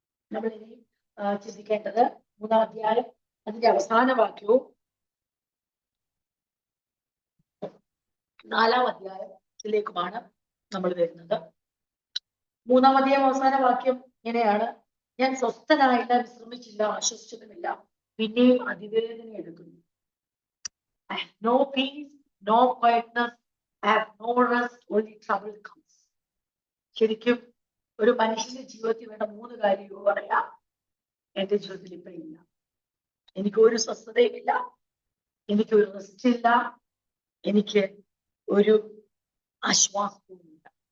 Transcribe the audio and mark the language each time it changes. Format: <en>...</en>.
<ml>നമ്മളിനി ചിന്തിക്കേണ്ടത് 3-ാം അധ്യായം അതിന്റെ അവസാന വാക്യവും 4-ാം അധ്യായത്തിലേക്കുമാണ് നമ്മൾ വരുന്നത്. 3-ാം അധ്യായം അവസാന വാക്യം ഇങ്ങനെയാണ്: ഞാൻ സ്വസ്ഥനായില്ല, വിശ്രമിച്ചില്ല, ആശ്വസിച്ചതുമില്ല, പിന്നെയും അതിവേദന എടുക്കുന്നു.</ml> <en>I have no peace, no quietness, I have no rest, only trouble comes.</en> <ml>ശരിക്കും ഒരു മനുഷ്യന്റെ ജീവിതത്തിൽ വേണ്ട 3 കാര്യവും പറയാം. എന്റെ ജീവിതത്തിൽ ഇപ്പൊ ഇല്ല. എനിക്ക് ഒരു സ്വസ്ഥതയില്ല, എനിക്ക് ഒരു റെസ്റ്റ് ഇല്ല, എനിക്ക് ഒരു ആശ്വാസവുമില്ല.</ml>